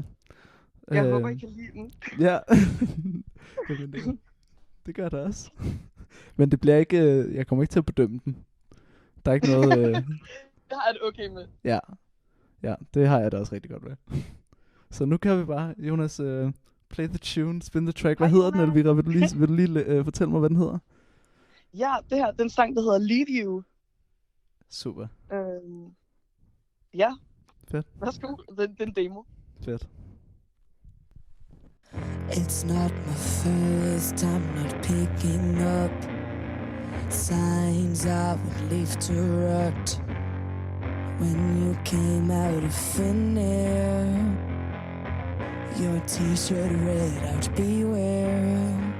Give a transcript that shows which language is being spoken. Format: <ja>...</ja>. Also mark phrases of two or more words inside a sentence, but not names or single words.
<da>Jeg håber, I kan lide den. Ja, det gør det også. Men det bliver ikke, jeg kommer ikke til at bedømme den. Der er ikke noget... Det har jeg det okay med. Ja, det har jeg da også rigtig godt med. Så nu kan vi bare, Jonas,</da> <en>play the tune, spin the track.</en> <da>Hvad hedder den, Elvira? Vil du lige fortælle mig, hvad den hedder? Ja, det her, den sang, der hedder Leave You. Super. Ja. Fedt. Værsgo, den demo. Fedt.</da> <en>It's not my first time not picking up signs I would leave to rot. When you came out of thin air, your t-shirt read out beware.</en>